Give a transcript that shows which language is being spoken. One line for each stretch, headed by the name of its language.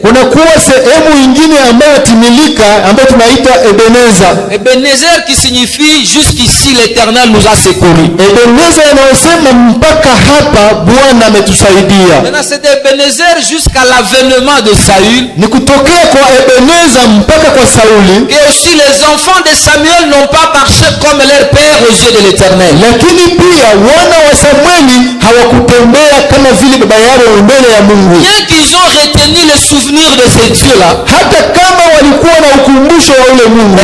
Swahili: kunakuwa sehemu ingine ambayo timilika ambayo tunaita Ebeneza.
French: Ebenezer qui signifie jusqu'ici l'Éternel nous a secourus.
Swahili: Ebeneza inayosema mpaka hapa Bwana ametusaidia.
French: Maintenant c'est d'Ebenezer jusqu'à l'avènement de Saül,
Swahili: Ni kutokea kwa Ebeneza mpaka kwa Sauli,
French: et aussi les enfants de Samuel n'ont pas marché comme leur père aux yeux de l'Éternel.
Swahili: lakini pia wana wa Samueli hawakutembea kama vile baba yao mbele ya Mungu.
French: Bien qu'ils ont retenu le souvenir de ces dieux-là,
Swahili: Hata kama walikuwa na ukumbusho wa ule Mungu,